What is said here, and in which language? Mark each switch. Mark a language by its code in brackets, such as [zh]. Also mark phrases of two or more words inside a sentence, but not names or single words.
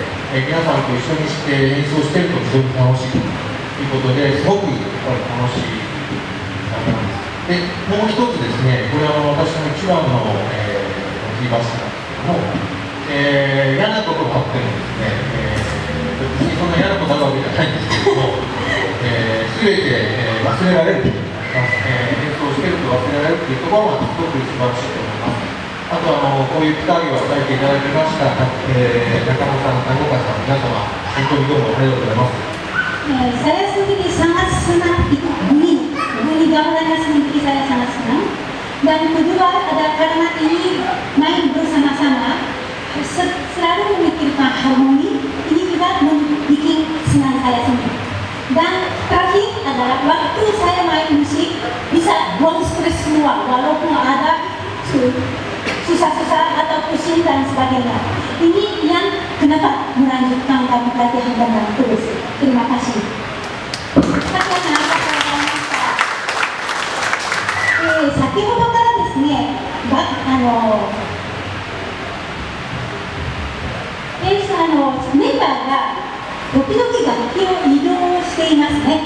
[ja] 皆さんと一緒にして演奏していると非常に楽しいということですごくやっぱり楽しい楽器なんです。でもう一つですね、これは私の一番のキーバスなんですけども、嫌なことがあってもですね、別にそんな嫌なことあるわけじゃないんですけれども、全て、忘れられるという演奏していると忘れられるというところがすごく素晴らしいと思います。あとこういう機会を与えていただきました、中野さん、谷岡さん、皆様、本当にどうもありがとうございます。 [id] Saya sendiri sangat senang ikut bunyi gamelannya sendiri, saya sangat senang. Dan kedua adalah karena ini main bersama-sama, selalu memikirkan harmoni, ini juga membuat senang saya sendiri. Dan terakhir adalah waktu saya main musik bisa buang stres semua, walaupun ada susah-susah atau pusing dan sebagainya. Ini yang kenapa melanjutkan kami latihan gamelan terus. Terima kasih. [ja] 先ほどからですね、メンバーが時々楽器を移動していますね。